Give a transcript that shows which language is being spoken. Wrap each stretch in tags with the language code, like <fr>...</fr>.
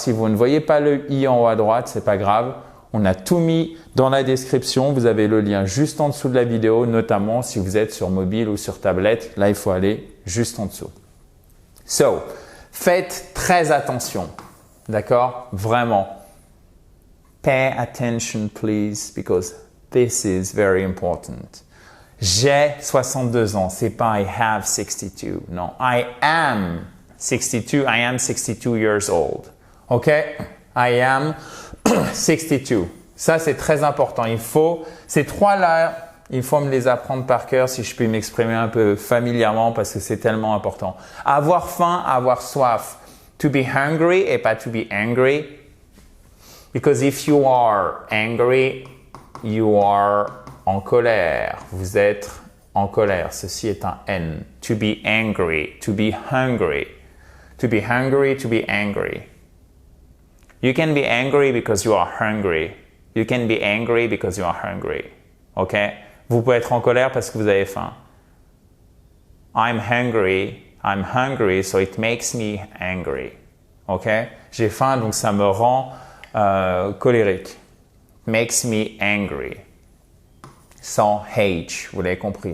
<fr>Si vous ne voyez pas le i en haut à droite, c'est pas grave. On a tout mis dans la description. Vous avez le lien juste en dessous de la vidéo, notamment si vous êtes sur mobile ou sur tablette. Là, il faut aller juste en dessous. So, faites très attention. D'accord? Vraiment.</fr> <en>Pay attention, please, because this is very important.</en> <fr>J'ai 62 ans, c'est pas</fr> <en>I have 62. Non, I am 62. I am 62 years old. OK? I am 62.</en> <fr>Ça, c'est très important. Ces trois-là, il faut me les apprendre par cœur si je puis m'exprimer un peu familièrement parce que c'est tellement important. Avoir faim, avoir soif.</fr> <en>To be hungry</en> <fr>et pas</fr> <en>to be angry. Because if you are angry, you are</en> <fr>en colère. Vous êtes en colère. Ceci est un N.</fr> <en>To be angry. To be hungry. To be hungry, to be angry. You can be angry because you are hungry. You can be angry because you are hungry. OK?</en> <fr>Vous pouvez être en colère parce que vous avez faim.</fr> <en>I'm hungry, so it makes me angry. OK?</en> <fr>J'ai faim, donc ça me rend colérique.</fr> <en>Makes me angry.</en> <fr>Sans H, vous l'avez compris.</fr>